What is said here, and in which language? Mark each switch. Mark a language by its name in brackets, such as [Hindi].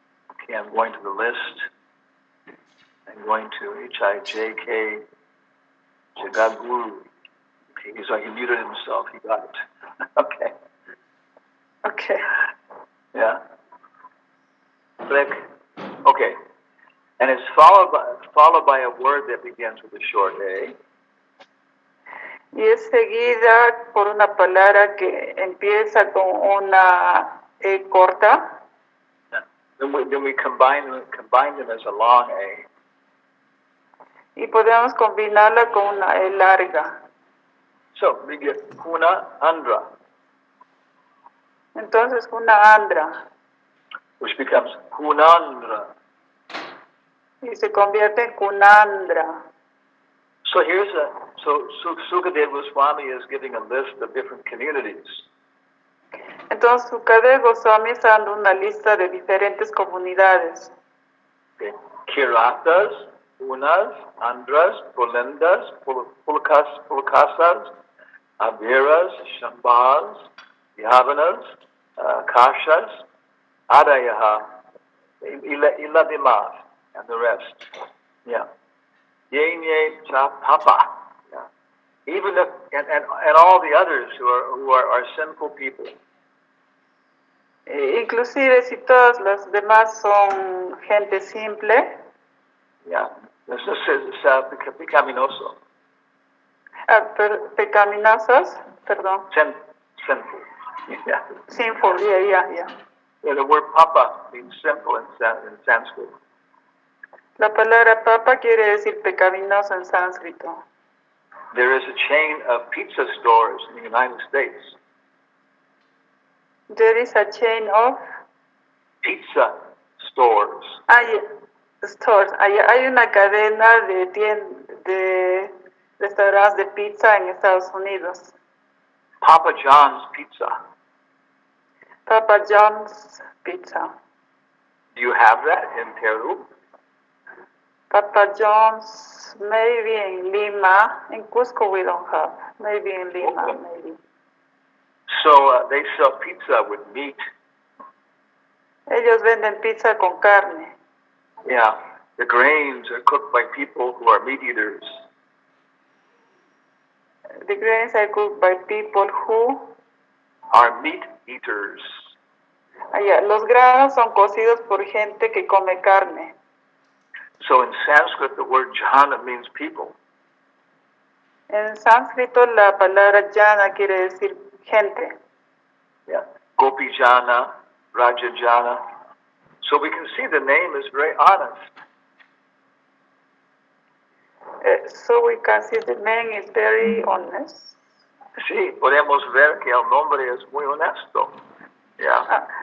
[English] Okay, I'm going to the list. I'm going to HIJK Jagat Guru. Okay, so he muted himself. He got it. Okay. Okay. Yeah. Click. Okay. And it's followed by a word that begins with a short A. [Spanish] Y es seguida por una palabra que empieza con una E corta. [English] Then we combine them as a long A. [Spanish] Y podemos combinarla con una E larga. [English] So we get Huna Andhra, [Spanish] Entonces una Andra. [English] which becomes Hunandra. [Spanish] Y se convierte en Kunandra. [English] So Sukadev Goswami is giving a list of different communities. [Spanish] Entonces Sukadev Goswami está dando una lista de diferentes comunidades. [English] Okay. Kiratas, Hunas, Andhras, Pulendas, Pulkasas, Aviras, Shambhas, Yavanas, Kashas, Adayaha, Iladimas, and the rest. Yeah. Yenye Papa. Yeah. Even if, and all the others who are sinful people. [Spanish] Inclusive si todas las demás son gente simple. [English] Yeah. This is pecaminoso. [Spanish] Pecaminosas, perdón. [English] Sinful. Yeah. Sinful, yeah. Yeah, the word papa means sinful in Sanskrit. [Spanish] La palabra papa quiere decir pecaminoso en sánscrito. [English] There is a chain of pizza stores in the United States. There is a chain of Pizza stores. Stores. [Spanish] Hay una cadena de restaurantes de pizza en Estados Unidos. [English] Papa John's Pizza. Papa John's Pizza. Do you have that in Peru? Papa John's, maybe in Lima. In Cusco we don't have. Maybe in Lima, Okay. maybe. So they sell pizza with meat. [Spanish] Ellos venden pizza con carne. [English] Yeah. The grains are cooked by people who are meat eaters. The grains are cooked by people who... Are meat eaters. [Spanish] Los granos son cocidos por gente que come carne. [English] So in Sanskrit, the word jhana means people. [Spanish] En sánscrito la palabra jana quiere decir gente. [Sanskrit] Yeah. Gopi jana, Raja jana. [English] So we can see the name is very honest. So we can see the man is very honest. [Spanish] Sí, podemos ver que el nombre es muy honesto. Yeah.